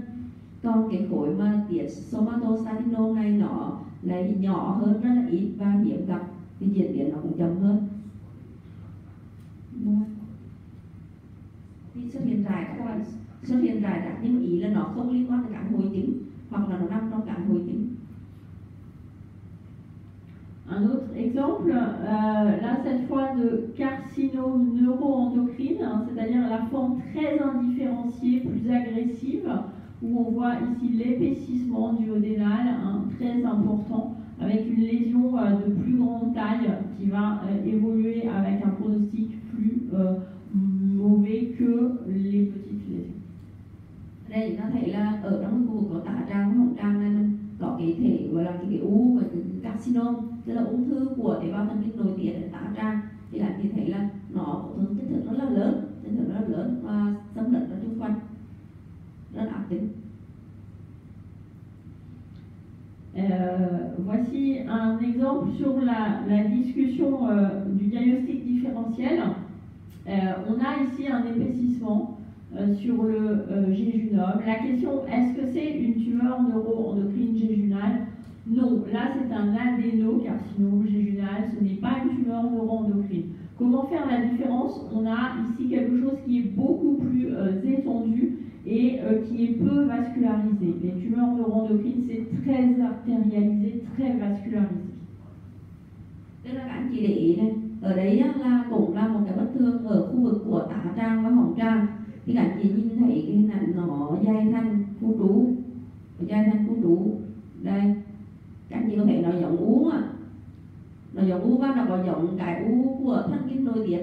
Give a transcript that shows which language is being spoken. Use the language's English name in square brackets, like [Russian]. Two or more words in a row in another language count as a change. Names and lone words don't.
[Vietnamese] Còn cái khối mà tiết somatostatinoma này nó lại nhỏ hơn, rất là ít và hiếm gặp, thì diễn biến nó cũng chậm hơn. Thì xuất hiện rải rác nhưng mà ý là nó không liên quan tới các hội chứng hoặc là nó nằm trong các hội chứng. [French] Un autre exemple, là cette fois de carcinome neuroendocrine, c'est-à-dire la forme très indifférenciée, plus agressive, où on voit ici l'épaississement duodénal très important, avec une lésion de plus grande taille qui va évoluer avec un pronostic plus mauvais que les petites lésions. [Vietnamese] Đây chúng ta thấy là ở trong khu vực của tả tràng và hồng tràng này mình có cái thể gọi là cái u và cái carcinoma, tức là ung thư của tế bào thần kinh nội tiết ở tả tràng. Thì các chị thấy là nó có kích thước rất là lớn, và xâm lấn ở xung quanh, rất ác tính. [French] Voici un exemple sur la discussion du diagnostic différentiel. On a ici un épaississement sur le jéjunum. La question, est-ce que c'est une tumeur neuroendocrine jéjunale? Non, là c'est un adénocarcinome jéjunal, ce n'est pas une tumeur neuroendocrine. Comment faire la différence? On a ici quelque chose qui est beaucoup plus étendu et qui est peu vascularisé. Les tumeurs neuroendocrines, c'est très artérialisé, très vascularisé. [Vietnamese] Tức là các anh chị để ý này, ở đấy là cũng là một cái bất thường ở khu vực của tả tràng và hồng tràng. Thì các anh chị nhìn thấy cái hình ảnh nó dày thành khu trú. Đây, các anh chị có thể nó giống u nó giống u và nó có giống cái u của thần kinh nội tiết.